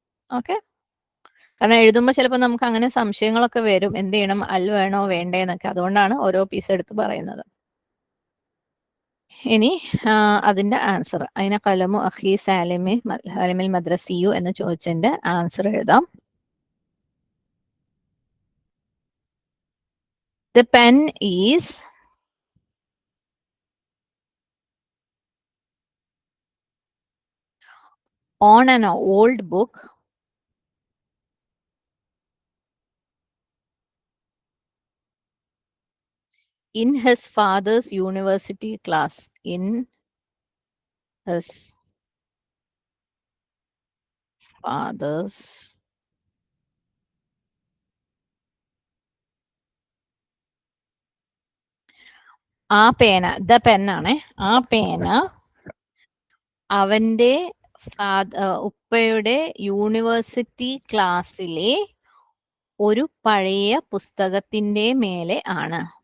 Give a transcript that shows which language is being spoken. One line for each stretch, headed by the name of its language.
Malayalam: Okay, കാരണം എഴുതുമ്പോൾ ചിലപ്പോൾ നമുക്ക് അങ്ങനെ സംശയങ്ങളൊക്കെ വരും. എന്ത് ചെയ്യണം, അൽ വേണോ വേണ്ടേന്നൊക്കെ. അതുകൊണ്ടാണ് ഓരോ പീസ് എടുത്ത് പറയുന്നത്. ഇനി അതിന്റെ ആൻസർ, അതിനെ
Arabic: കലമു അഖി സാലിമിൽ മദ്രസിയു
Malayalam: എന്ന് ചോദിച്ചതിന്റെ ആൻസർ എഴുതാം.
English: The pen is on an old book in his father's university class. In his father's
Malayalam: ആ പേന, ദ പെൻ ആണ്. ആ പേന അവന്റെ ഉപ്പയുടെ യൂണിവേഴ്സിറ്റി ക്ലാസ്സിലെ ഒരു പഴയ പുസ്തകത്തിന്റെ മേലെ ആണ്.